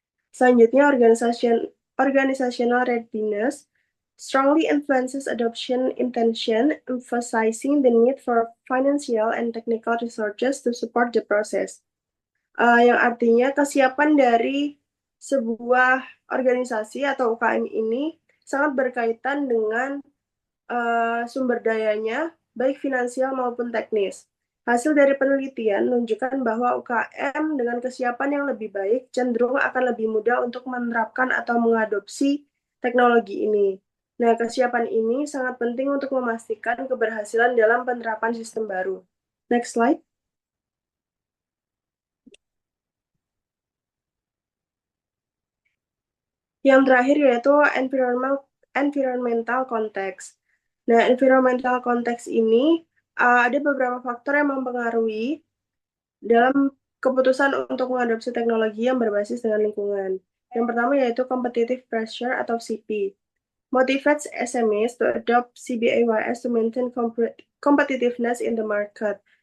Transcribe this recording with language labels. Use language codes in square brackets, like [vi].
[en] Selanjutnya, organizational readiness strongly influences adoption intention, emphasizing the need for financial and technical resources to support the process. [id] Yang artinya kesiapan dari sebuah organisasi atau UKM ini sangat berkaitan dengan sumber dayanya, baik finansial maupun teknis. Hasil dari penelitian menunjukkan bahwa UKM dengan kesiapan yang lebih baik cenderung akan lebih mudah untuk menerapkan atau mengadopsi teknologi ini. Nah, kesiapan ini sangat penting untuk memastikan keberhasilan dalam penerapan sistem baru. [en] Next slide. [id] Yang terakhir yaitu environmental context. Nah, environmental context ini ada beberapa faktor yang mempengaruhi dalam keputusan untuk mengadopsi teknologi yang berbasis dengan lingkungan. Yang pertama yaitu competitive pressure atau CP. [en] Motivates SMEs to adopt CBAYS to maintain competitiveness in the market.